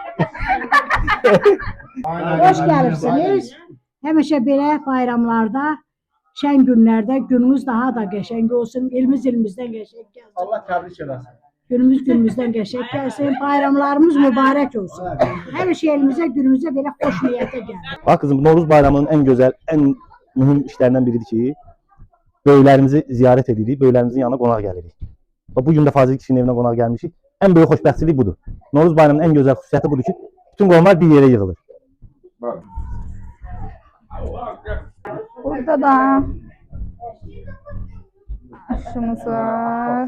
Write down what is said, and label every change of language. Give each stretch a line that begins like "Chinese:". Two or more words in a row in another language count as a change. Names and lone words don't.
Azerbaijani: Hoş gəlirsiniz. Həmişə belə bayramlarda, şən günlərdə günümüz daha da qəşəng olsun. İlimizdən qəşəng gəlsin. Allah təbrik eləsin. Günümüzdən qəşəng gəlsin. Bayramlarımız mübarək olsun. Həmişə elimizə, günümüzə belə xoş niyyətə gəlir.
Turkish: Bak kızım, Novruz bayramının en güzel, en mühim işlerinden biridir ki böyüklerimizi ziyaret edirik, böyüklerimizin yanına konak gelirik. Bugün de Fazıl kişinin evine konak gelmişik. En büyük hoşbəxtçilik budur.
Azerbaijani: Novruz bayramının
Turkish: en güzel
Azerbaijani: xüsusiyyəti budur ki bütün qonaqlar bir yere yığılır. Burada da aşımız var.